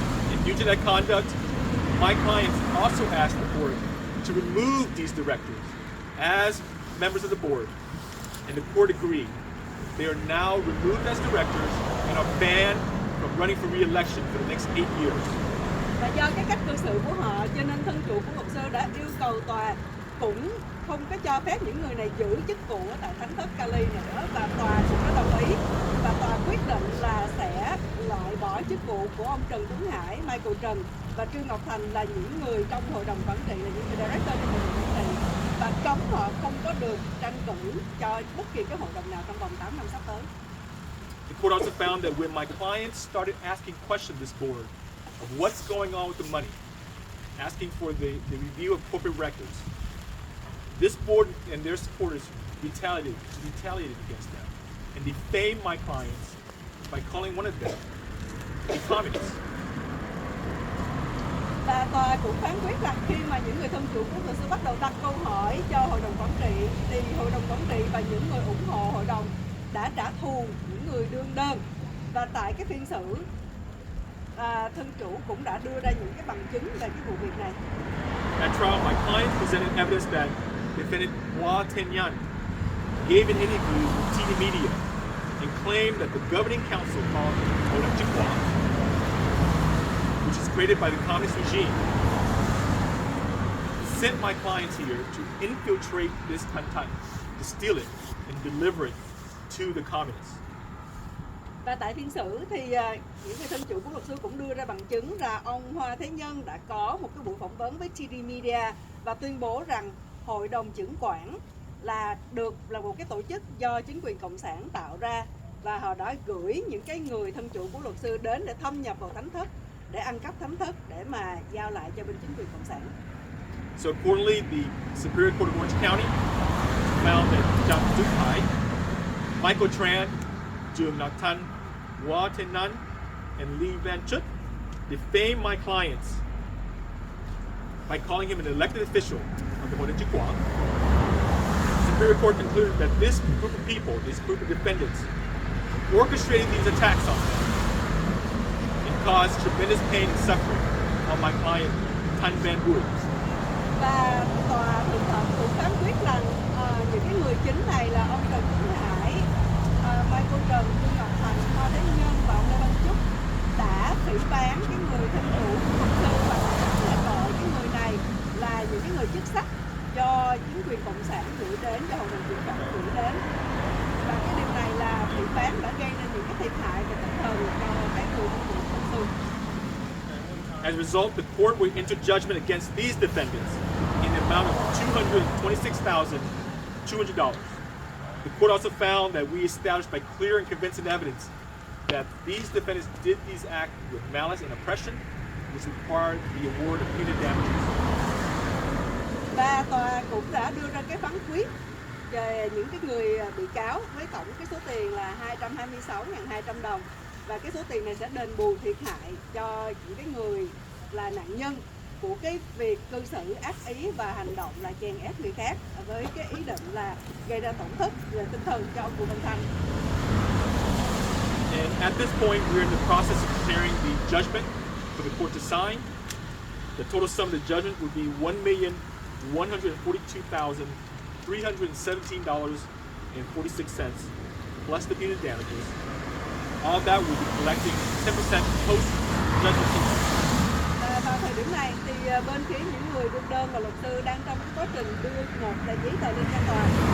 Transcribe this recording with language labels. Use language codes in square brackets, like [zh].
[en] And due to that conduct, my clients also asked the board to remove these directors as members of the board, and the court agreed. They are now removed as directors and are banned from running for re-election for the next 8 years. [vi] Và do cái cách cư xử của họ cho nên thân chủ của luật sư đã yêu cầu tòa cũng không có cho phép những người này giữ chức vụ ở tại Thánh Thất Kali nữa, và tòa cũng đã đồng ý, và tòa quyết định là sẽ loại bỏ chức vụ của ông Trần Tuấn Hải, Michael Trần và Trương Ngọc Thành là những người trong hội đồng quản trị, là những người director trong hội đồng quản trị, và và cấm họ không có được tranh cử cho bất kỳ cái hội đồng nào trong vòng 8 năm sắp tới. [en] The court also found that when my clients started asking questions to this board of what's going on with the money, asking for the review of corporate records, this board and their supporters retaliated against them and defamed my clients by calling one of them a communist. [vi] Và tòa cũng phán quyết rằng khi mà những người thân chủ của luật sư bắt đầu đặt câu hỏi cho hội đồng quản trị, thì hội đồng quản trị và những người ủng hộ hội đồng đã trả thù những người đương đơn. Và tại cái phiên xử, thân chủ cũng đã đưa ra những cái bằng chứng về cái vụ việc này. [en] At trial, my client presented evidence that defendant Hua Tenyan gave an interview with TV Media and claimed that the governing council called Hội Chứng Khoán, which is created by the communist regime, sent my clients here to infiltrate this content, to steal it and deliver it to the communists. [vi] Và tại phiên xử thì những người thân chủ của luật sư cũng đưa ra bằng chứng là ông Hoa Thế Nhân đã có một cái buổi phỏng vấn với TD Media và tuyên bố rằng Hội đồng Chứng khoán là một cái tổ chức do chính quyền cộng sản tạo ra, và họ đã gửi những cái người thân chủ của luật sư đến để thâm nhập vào thánh thất, để ăn cắp thánh thất để mà giao lại cho bên chính quyền cộng sản. [en] So accordingly, the Superior Court of Orange County found that Zhang Dukai, Michael Tran, Jung Nak Tan, Hua Tenyan, and Lee Van Chut defamed my clients by calling him an elected official of the Hội Chứng Khoán. The Superior Court concluded that this group of people, this group of defendants, orchestrated these attacks on them and caused tremendous pain and suffering on my client, Tan Van Buren. [vi] Và tòa thượng thẩm cũng phán quyết rằng những cái người chính này là ông Trần Tuấn Hải, Michael Trần, Trương Ngọc Thành, Hoa Thế Nhân và ông Lê Văn Chúc đã phỉ bán cái người thân chủ của luật sư và đã gọi cái người này là những cái người chức sắc do chính quyền cộng sản gửi đến, cho hội đồng chứng khoán gửi đến. Và cái điều này là phỉ bán đã gây nên những cái thiệt hại về tinh thần cho cái người thân chủ của luật sư. [en] As a result, the court will enter judgment against these defendants in the amount of $226,200. The court also found that we established by clear and convincing evidence that these defendants did these acts with malice and oppression, which required the award of punitive damages. [vi] Và tòa cũng đã đưa ra cái phán quyết về những cái người bị cáo với tổng cái số tiền là 226.200 đồng, và cái số tiền này sẽ đền bù thiệt hại cho những cái người là nạn nhân của cái việc cư xử ác ý và hành động là chèn ép người khác với cái ý định là gây ra tổn thất về tinh thần cho ông Bùi Văn Thanh. [en] And at this point, we're in the process of preparing the judgment for the court to sign. The total sum of the judgment would be $1,142,317.46 plus the punitive damages. All of that will be collecting 10% post-judgment interest. [vi] Vào thời điểm này thì bên phía những người đương đơn và luật sư đang trong cái quá trình đưa một tờ giấy tờ lên cho tòa.